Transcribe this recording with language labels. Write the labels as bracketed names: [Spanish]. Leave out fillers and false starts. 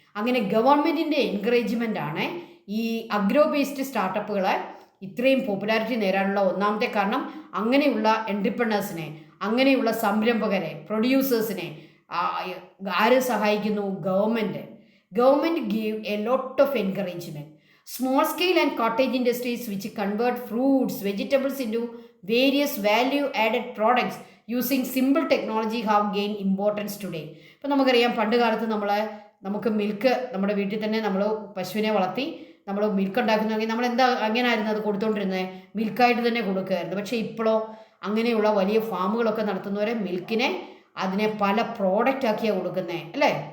[Malayalam] അങ്ങനെ ഗവൺമെൻറ്റിൻ്റെ എൻകറേജ്മെൻ്റാണ് ഈ അഗ്രോ ബേസ്ഡ് സ്റ്റാർട്ടപ്പുകളെ ഇത്രയും പോപ്പുലാരിറ്റി നേടാനുള്ള ഒന്നാമത്തെ കാരണം. അങ്ങനെയുള്ള എൻട്രപ്രനേഴ്സിനെ, അങ്ങനെയുള്ള സംരംഭകരെ, പ്രൊഡ്യൂസേഴ്സിനെ ആര് സഹായിക്കുന്നു? [English] Government give a lot of encouragement. Small scale and cottage industries which convert fruits, vegetables into various value added products using simple technology have gained importance today. [Malayalam] ഇപ്പം നമുക്കറിയാം, പണ്ട് കാലത്ത് നമുക്ക് മിൽക്ക് നമ്മുടെ വീട്ടിൽ തന്നെ നമ്മൾ പശുവിനെ വളർത്തി നമ്മൾ മിൽക്ക് ഉണ്ടാക്കുന്നെങ്കിൽ നമ്മൾ അങ്ങനെയായിരുന്നു അത് കൊടുത്തുകൊണ്ടിരുന്നത്? മിൽക്കായിട്ട് തന്നെ കൊടുക്കുമായിരുന്നു. പക്ഷേ ഇപ്പോഴോ അങ്ങനെയുള്ള വലിയ ഫാമുകളൊക്കെ നടത്തുന്നവരെ മിൽക്കിനെ അതിനെ പല പ്രോഡക്റ്റ് ആക്കിയാണ് കൊടുക്കുന്നത്, അല്ലേ?